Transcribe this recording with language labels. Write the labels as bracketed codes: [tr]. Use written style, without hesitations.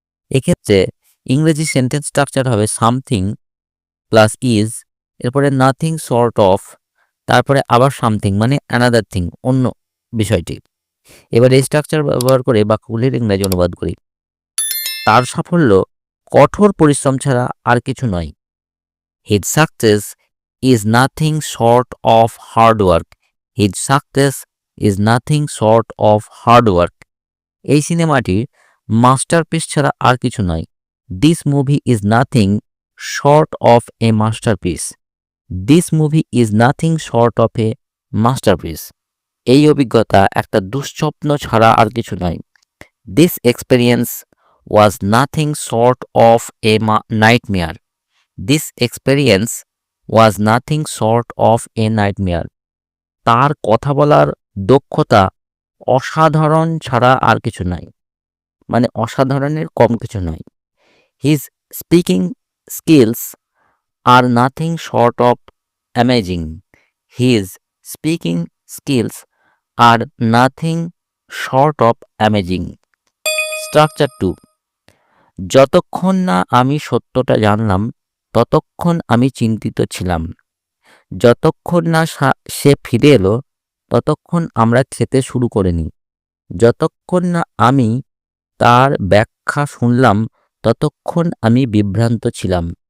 [bn] এক্ষেত্রে ইংরেজি sentence structure হবে [en] something plus is, [bn] এরপরে [en] nothing short of, [bn] তারপরে আবার সামথিং মানে [en] another thing, [bn] অন্য বিষয়টি। এবার এই স্ট্রাকচার ব্যবহার করে বাক্যগুলির ইংরেজি অনুবাদ করি। তার সাফল্য কঠোর পরিশ্রম ছাড়া আর কিছু নয়। [en] His success is nothing short of hard work. His success is nothing short of hard work. [bn] এই সিনেমাটির মাস্টারপিস ছাড়া আর কিছু নয়। [en] This movie is nothing short of a masterpiece. This movie is nothing short of a masterpiece. [bn] এই অভিজ্ঞতা একটা দুঃস্বপ্ন ছাড়া আর কিছু নয়। [en] This experience was nothing short of a nightmare. This experience was nothing short of a nightmare. [bn] তার কথা বলার দক্ষতা অসাধারণ ছাড়া আর কিছু নয়, মানে অসাধারণের কম কিছু নয়। [en] His speaking skills are nothing short of amazing. His speaking skills are nothing short of amazing. Structure 2. [bn] যতক্ষণ না আমি সত্যটা জানলাম ততক্ষণ আমি চিন্তিত ছিলাম। যতক্ষণ না সে ফিরে এলো ততক্ষণ আমরা খেতে শুরু করিনি। যতক্ষণ না আমি তার ব্যাখ্যা শুনলাম ততক্ষণ আমি বিভ্রান্ত ছিলাম।